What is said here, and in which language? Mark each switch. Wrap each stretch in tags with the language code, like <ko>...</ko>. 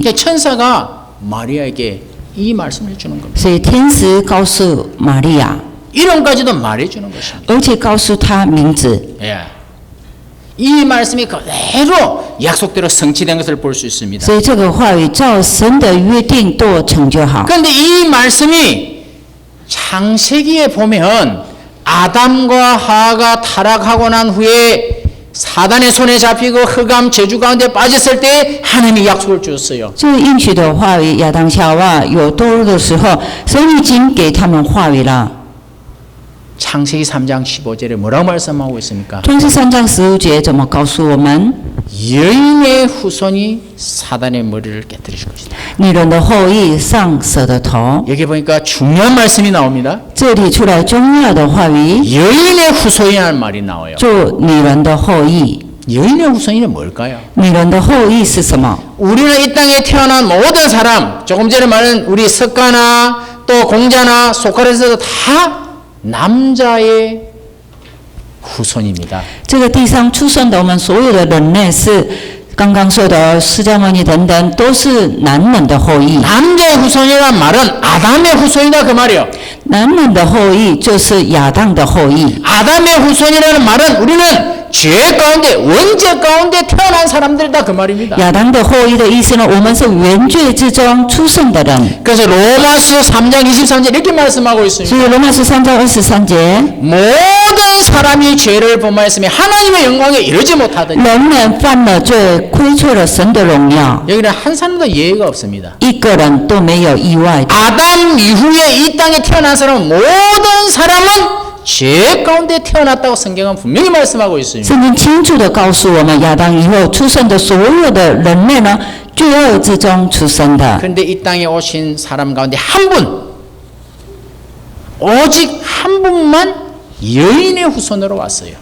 <ko>그러니까 천사가 마리아에게 이 말씀을 해주는 겁니다.</ko> <zh>所以天使告诉玛利亚，</zh> <ko>이름까지도 말해주는 것입니다.</ko> <zh>而且告诉她名字。</zh> <ko>예. 이 말씀이 그대로 약속대로 성취된 것을 볼 수 있습니다.</ko> <zh>所以这个话语照神的约定都成就好。</zh> <ko>그런데 이 말씀이 창세기에 보면 아담과 하와가 타락하고 난 후에 사단의 손에 잡히고 흑암 저주 가운데 빠졌을 때 하나님이 약속을 주었어요.</ko> <zh>这个应许的话语，亚当夏娃有堕落的时候，神已经给他们话语了。</zh> <ko>창세기 3장 15절에 뭐라고 말씀하고 있습니까?</ko> <zh>创世3章15节怎么告诉我们？</zh> <ko>여인의 후손이 사단의 머리를 깨뜨리실 것이다.</ko> <zh>女人的后裔上蛇的头。</zh> <ko>여기 보니까 중요한 말씀이 나옵니다.</ko> <zh>这里出来重要的话语，</zh> <ko>여인의 후손이라는 말이 나와요.</ko> <zh>做女人的后裔。</zh> <ko>여인의 후손이는 뭘까요?</ko> <zh>女人的后裔是什么？</zh> <ko>우리는 이 땅에 태어난 모든 사람, 조금 전에 말한 우리 석가나 또 공자나 소크라테스도 다 남자의 후손입니다.</ko> <zh>这个地上出生的我们所有的人类是刚刚说的释迦牟尼等等，都是男人的后裔。</zh> <ko>남자의 후손이란 말은 아담의 후손이다 그 말이요.</ko> <zh>男人的后裔就是亚当的后裔。</zh> <ko>아담의 후손이라는 말은 우리는 죄 가운데 원죄 가운데 태어난 사람들이다 그 말입니다.</ko> <zh>亚当的后裔的意思呢？我们是原罪之中出生的人。</zh> <ko>그래서 로마서 3장 23절 이렇게 말씀하고 있습니다.</ko> <zh>所以罗马书3章23节，</zh> <ko>모든 사람이 죄를 범하였으며 하나님의 영광에 이르지 못하더니</ko> <zh>人人犯了罪，亏缺了神的荣耀，</zh> <ko>여기는 한 사람도 예외가 없습니다.</ko> <zh>一个人都没有意外的。</zh> <ko>아담 이후에 이 땅에 태어난 사람은 모든 사람은 죄 가운데 태어났다고 성경은 분명히 말씀하고 있습니다.</ko> <zh>圣经清楚地告诉我们，亚当以后出生的所有的人类呢，罪恶之中出生的。</zh> <ko>그런데 이 땅에 오신 사람 가운데 한 분, 오직 한 분만 여인의 후손으로 왔어요.</ko>